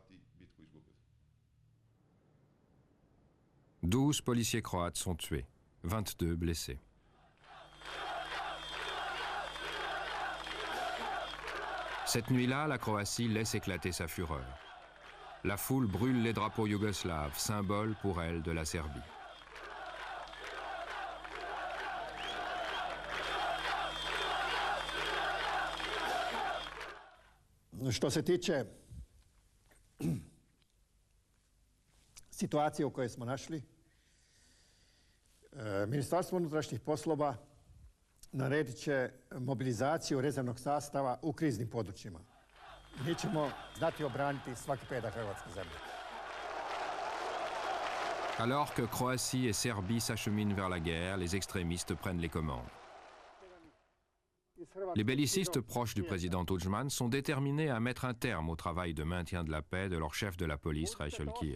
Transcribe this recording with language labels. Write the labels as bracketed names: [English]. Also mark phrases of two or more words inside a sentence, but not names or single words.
[French] 12 policiers croates sont tués, 22 blessés. Cette nuit-là, la Croatie laisse éclater sa fureur. La foule brûle les drapeaux yougoslaves, symbole pour elle de la Serbie. [Croatian] Što se tiče situacije u kojoj smo našli, Ministarstvo unutrašnjih poslova naredit će mobilizaciju rezervnog sastava u kriznim područjima. Mi ćemo znati obraniti svaki pedak hrvatske zemlje. [French] Alors que Croatie et Serbie s'acheminent vers la guerre, les extrémistes prennent les commandes. Les bellicistes proches du président Tudjman sont déterminés à mettre un terme au travail de maintien de la paix de leur chef de la police, Rajšeljkija.